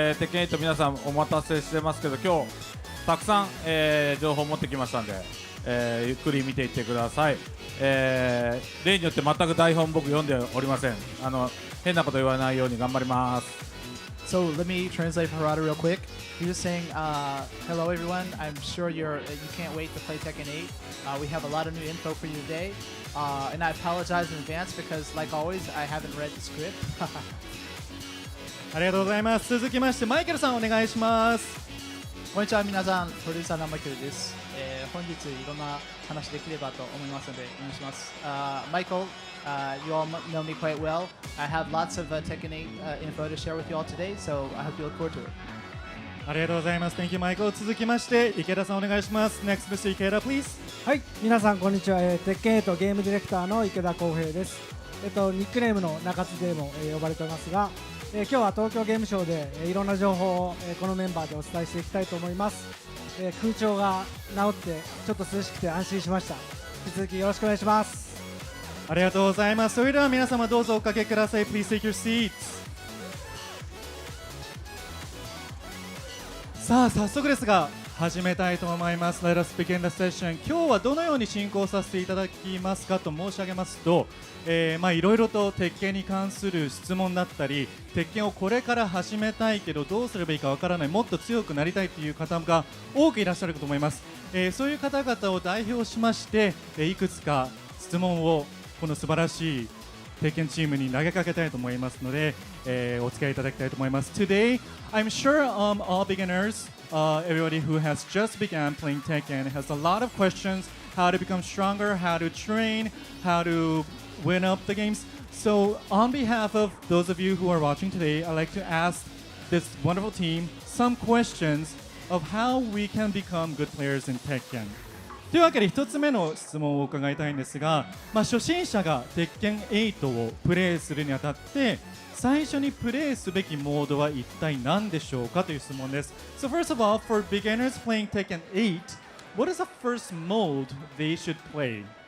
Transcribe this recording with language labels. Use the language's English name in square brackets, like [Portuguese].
[Japanese] 鉄拳8皆さんお待たせしてますけど、今日たくさん、情報を持ってきましたんで、ゆっくり見ていってください。例によって全く台本僕読んでおりません。変なこと言わないように頑張ります。 [English] So let me translate for Harada real quick. He was saying, hello everyone. I'm sure you can't wait to play Tekken 8. We have a lot of new info for you today. And I apologize in advance because, like always, I haven't read the script. [Japanese] ありがとうございます。続きましてマイケルさんお願いします。こんにちは皆さん、プロデューサーのマイケルです。本日いろんな話できればと思いますのでお願いします。 [English] Michael, you all know me quite well. I have lots of Tekken 8 info to share with you all today, so I hope you look forward to it. [Japanese] ありがとうございます。 [English] Thank you, Michael。 [Japanese] 続きまして池田さんお願いします。 [English] Next, Mr. 池田 please。 [Japanese] はい、皆さんこんにちは。鉄拳8ゲームディレクターの池田幸平です。ニックネームの中津でも、呼ばれていますが、今日は東京ゲームショウで、いろんな情報を、このメンバーでお伝えしていきたいと思います。空調が治ってちょっと涼しくて安心しました。引き続きよろしくお願いします。ありがとうございます。それでは皆様どうぞおかけください。 [English] Please take your seats。 [Japanese] さあ早速ですが始めたいと思います。 [English] Let us begin the session。 [Japanese] 今日はどのように進行させていただきますかと申し上げますと、いろいろと鉄拳に関する質問だったり、鉄拳をこれから始めたいけどどうすればいいかわからない、もっと強くなりたいという方が多くいらっしゃると思います。そういう方々を代表しまして、いくつか質問をこの素晴らしい鉄拳チームに投げかけたいと思いますので、お付き合いいただきたいと思います。 [English] Today, I'm sure all beginners, everybody who has just begun playing Tekken has a lot of questions, how to become stronger, how to train, how to win up the games. So on behalf of those of you who are watching today, I'd like to ask this wonderful team some questions of how we can become good players in Tekken. [Japanese] というわけで1つ目の質問を伺いたいんですが、初心者が鉄拳8をプレイするにあたって最初にプレイすべきモードは一体何でしょうかという質問です。 [English] So first of all, for beginners playing Tekken 8, what is the first mode they should play?